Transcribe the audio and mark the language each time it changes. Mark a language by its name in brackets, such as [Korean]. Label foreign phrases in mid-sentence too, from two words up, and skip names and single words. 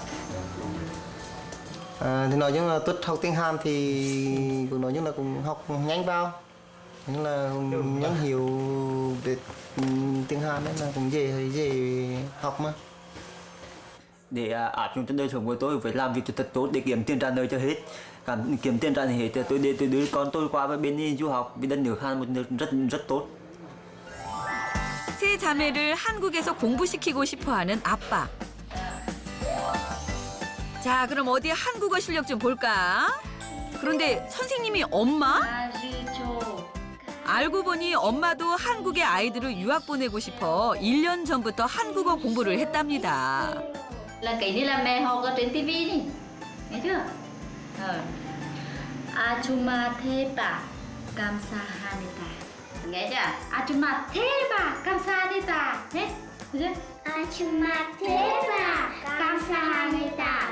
[Vietnamese] Thì nói chung là tốt học tiếng Hàn thì cũng nói chung là cũng học nhanh vào, nhưng là nhanh hiểu về tiếng Hàn nên là cũng dễ học mà. Để áp dụng trong đời sống của tôi phải làm việc thật tốt để kiếm tiền trả nợ cho hết. Kiếm tiền trả nợ hết tôi đưa con tôi qua bên đi du học bên đất nước Hàn, một nước rất tốt. [Korean] 세 자매를 한국에서 공부시키고 싶어하는 아빠. 자, 그럼 어디 한국어 실력 좀 볼까? 그런데 선생님이 엄마? 알고 보니 엄마도 한국에 아이들을 유학 보내고 싶어 1년 전부터 한국어 공부를 했답니다. [Vietnamese] Là cái như là mẹ học ở trên TV đi, nghe chưa? [Korean] 아줌마 theba 감사합니다, [Vietnamese] nghe chưa? [Korean] 아줌마 theba 감사합니다, [Vietnamese] hết chưa? [Korean] Achuma Theba 감사합니다.